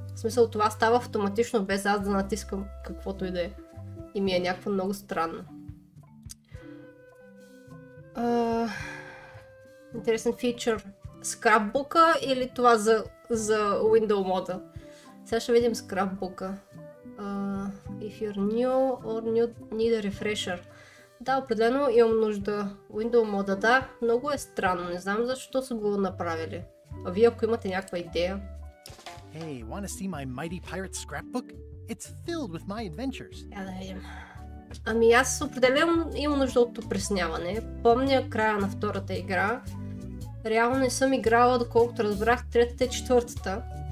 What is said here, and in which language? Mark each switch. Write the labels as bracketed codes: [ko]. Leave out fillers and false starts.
[bg] В смисъл, това става автоматично без аз да натискам каквото и да е. И ми е някакво много странно. Интересен фичър. Скрапбука или това за Window мода? Сега ще видим скрапбука. [en] If you're new or need a refresher. [bg] Да, определено имам нужда. Window мода, да. Много е странно. Не знам защо са го направили. А вие ако имате някаква идея. [en] Hey, want to see my mighty pirate scrapbook? It's filled with my adventures. [bg] Я да видим. Ами аз определено имам нужда от опресняване. Помня края на втората игра. Реално не съм играла, доколкото разбрах, третата и четвъртата.